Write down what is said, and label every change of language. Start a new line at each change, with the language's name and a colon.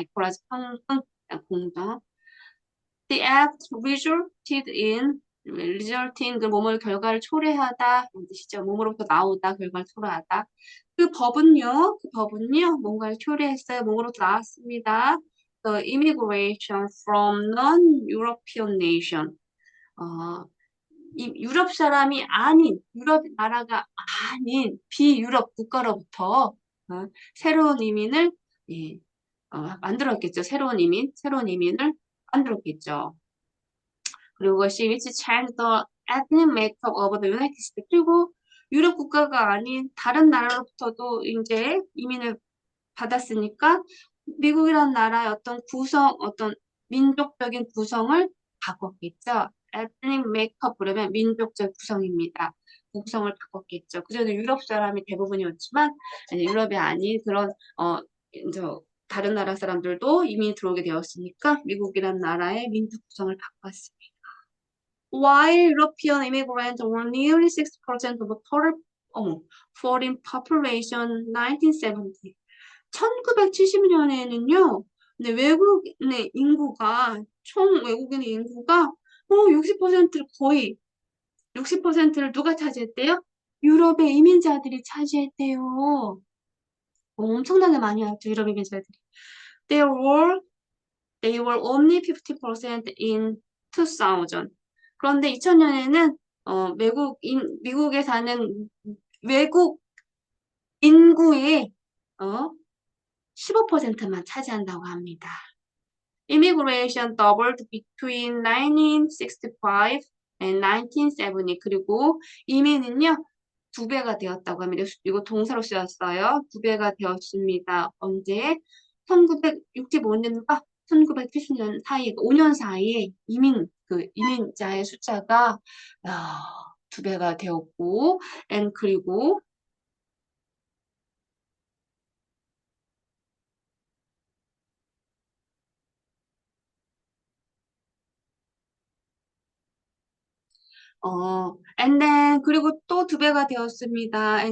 Korean: equalize, 평등, 공정.
English: The act resulting
Korean: 그 뭐뭐 결과를 초래하다 이런 뜻이죠. 뭐뭐로부터 나오다 결과를 초래하다. 그 법은요 뭔가를 초래했어요. 뭐뭐로부터 나왔습니다.
English: The immigration from non-European nation.
Korean: 유럽 사람이 아닌 유럽 나라가 아닌 비유럽 국가로부터 새로운 이민을 만들었겠죠. 새로운 이민을 만들었겠죠. 그리고 그것이
English: which changed the ethnic makeup of the United States.
Korean: 그리고 유럽 국가가 아닌 다른 나라로부터도 이제 이민을 받았으니까 미국이라는 나라의 어떤 민족적인 구성을 바꿨겠죠. ethnic makeup 그러면 민족적 구성입니다. 구성을 바꿨겠죠. 그전에 유럽 사람이 대부분이었지만 유럽이 아닌 그런 이제 다른 나라 사람들도 이민이 들어오게 되었으니까 미국이라는 나라의 민족 구성을 바꿨습니다.
English: While European immigrants were nearly 6% of total foreign population 1970.
Korean: 1970년에는요, 외국인의 인구가, 총 외국인의 인구가 60%를 거의 60%를 누가 차지했대요? 유럽의 이민자들이 차지했대요. 엄청나게 많이 왔죠, 유럽 이민자들이.
English: There were They were only 50% in 2000.
Korean: 그런데 2000년에는 미국에 사는 외국 인구의 15%만 차지한다고 합니다.
English: Immigration doubled between 1965 and 1970.
Korean: 그리고 이민은요, 2배가 되었다고 합니다. 이거 동사로 쓰였어요. 2배가 되었습니다. 언제? 1965년과 1970년 사이, 5년 사이에 이민자의 숫자가 2배가 되었고, 그리고
English: and then,
Korean: 그리고 또 2배가 되었습니다.